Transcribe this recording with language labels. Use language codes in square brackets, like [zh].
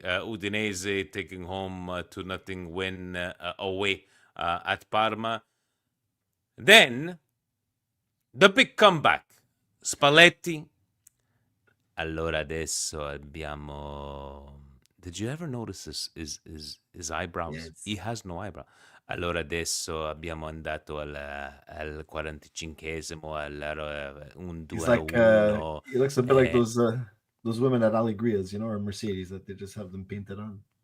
[en] Udinese taking home 2-0 win away at Parma. Then the big comeback. Spalletti. [it] Allora adesso abbiamo. [en] Did you ever notice his eyebrows? Yes. He has no eyebrow. [it] Allora adesso abbiamo andato al 45esimo un 2-1. [en] He looks a bit like those women at Alegria's, or Mercedes, that they just have them painted on.